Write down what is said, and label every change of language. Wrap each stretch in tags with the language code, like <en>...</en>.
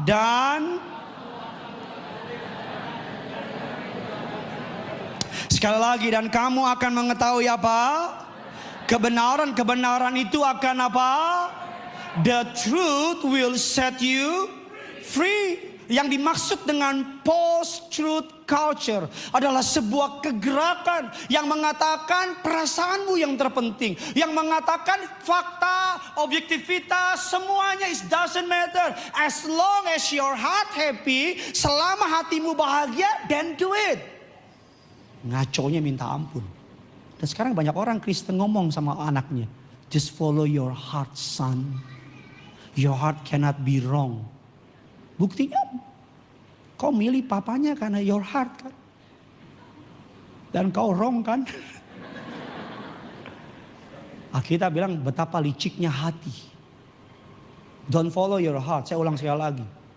<id>Dan sekali lagi, dan kamu akan mengetahui apa? Kebenaran itu akan apa?</id> <en>The truth will set you free.</en> <id>Yang dimaksud dengan post-truth culture adalah sebuah kegerakan yang mengatakan perasaanmu yang terpenting. Yang mengatakan fakta, objektivitas, semuanya</id> <en>it doesn't matter. As long as your heart happy,</en> <id>selama hatimu bahagia,</id> <en>then do it.</en> <id>Ngaconya minta ampun. Dan sekarang banyak orang Kristen ngomong sama anaknya,</id> <en>just follow your heart son. Your heart cannot be wrong.</en> <id>Buktinya kau milih papanya karena</id> <en>your heart</en> <id>kan. Dan kau wrong kan. Kita bilang betapa liciknya hati.</id> <en>Don't follow your heart.</en> <id>Saya ulang sekali lagi.</id>